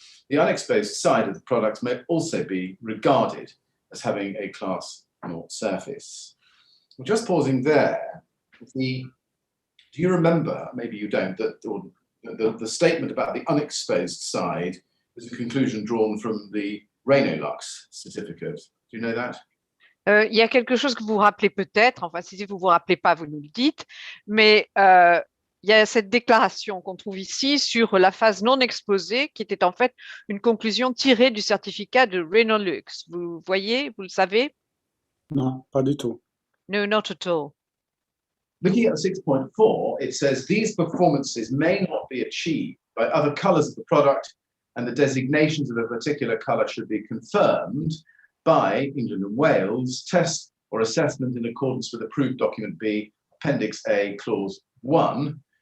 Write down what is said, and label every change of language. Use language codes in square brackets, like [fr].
[en] The unexposed side of the products may also be regarded as having a class 0 surface. Well, just pausing there, do you remember, maybe you don't, that the statement about the unexposed side is a conclusion drawn from the Renault Lux certificate? Do you know that? [fr] Il y a quelque chose que vous vous rappelez peut-être, enfin si vous ne vous rappelez pas, vous nous le dites, mais il y a cette déclaration qu'on trouve ici sur la phase non exposée qui était en fait une conclusion tirée du certificat de Renault Lux. Vous voyez, vous le savez? Non, pas du tout. [en] No, not at all. Looking at 6.4, it says these performances may not be achieved by other colors of the product, and the designations of a particular color should be confirmed by England and Wales test or assessment in accordance with approved document B, Appendix A, Clause 1.